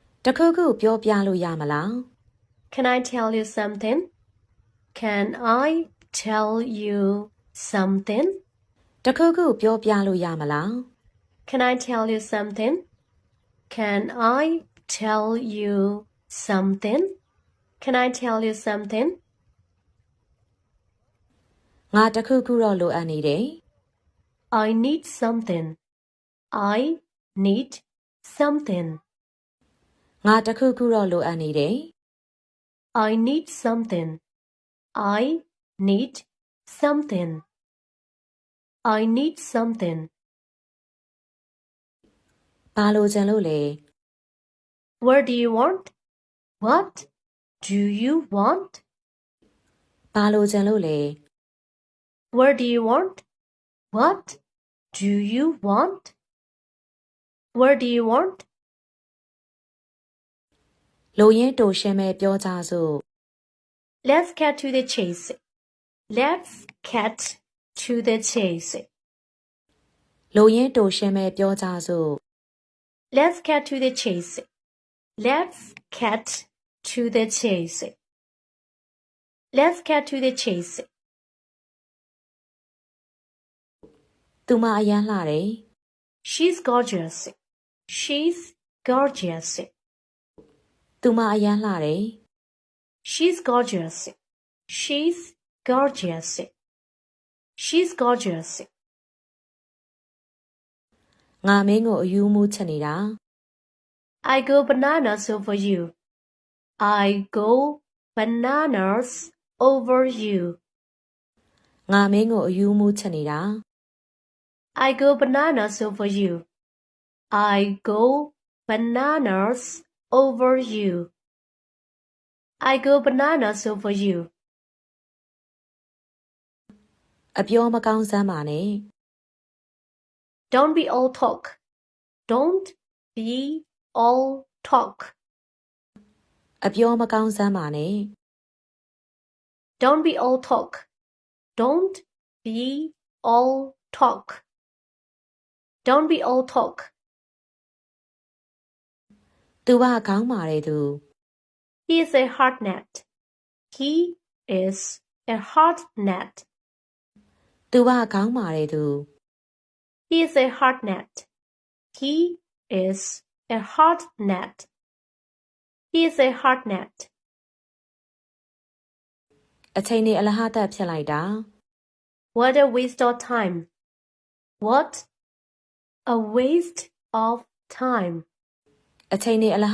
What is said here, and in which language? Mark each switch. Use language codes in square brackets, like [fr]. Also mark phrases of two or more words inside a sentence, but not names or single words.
[my] တခုခုပြောပြလို့ရမလား [en] Can I tell you something? Can I tell you something? [my] တခုခုပြောပြလို့ရမလား [en] Can I tell you something? Can I tell you something? Can I tell you something? [my] ငါတခုခုတော့လိုအပ်နေတယ် [en] I need something. I need something. [my] ငါတခုခုတော့လိုအပ်နေတယ် [en] I need something. I need something. I need something. [my] ဘာလို့ချင်လို့လဲ [en] What do you want? What do you want? [my] ဘာလို့ချင်လို့လဲ [en] What do you want? What do you want? What do you want? [my] လိုရင်းတိုရှင်းမဲ့ပြောကြစို့ [en] Let's get to the chase. Let's get to the chase. [my] လိုရင်းတိုရှင်းမဲ့ပြောကြစို့ [en] Let's get to the chase. Let's get to the chase. Let's get to the chase. [my] သူမအရန်လှတယ် [en] She's gorgeous. She's gorgeous. [my] သူမအရန်လှတယ် [en] She's gorgeous. She's gorgeous. She's gorgeous. [my] ငါမင်းကိုအယူမူချင်နေတာ [en] I go bananas over you. I go bananas over you. [my] ငါမင်းကိုအယူမူချင်နေတာ [en] I go bananas over you. I go bananas over you. I go bananas over you. [my] အပြောမကောင်းစမ်းပါနဲ့ [en] Don't be all talk. Don't be all talk. [my] အပြောမကောင်းစမ်းပါနဲ့ [en] Don't be all talk. Don't be all talk. Don't be all talk. [my] သူကခေါင်းမာတဲ့သူ [en] He is a hard net. He is a hard net. [my] သူကခေါင်းမာတဲ့သူ [en] He is a hard net. He is a hard net. He is a hard net. [my] အချိန်နဲ့အလဟတ်ဖြစ်လိုက်တာ [en] What a waste of time. What a waste of time. [my] အချိန်နဲ့အလဟ